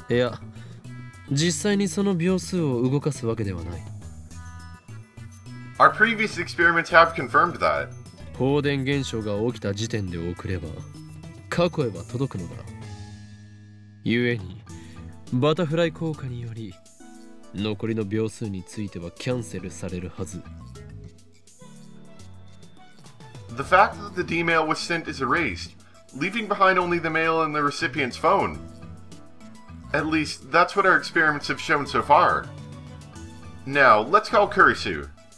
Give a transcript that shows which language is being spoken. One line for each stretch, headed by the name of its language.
Japanese: いや、実際にその秒数を動かすわけではない。
English: Our previous experiments have confirmed that.
Japanese: 放電現象が起きた時点で送れば過去へは届くのだ。ゆえにバタフライ効果により残りの秒数についてはキャンセルされるはず。
English: The fact that the D-mail was sent is erased, leaving behind only the mail in the recipient's phone. At least, that's what our experiments have shown so far. Now, let's call Kurisu.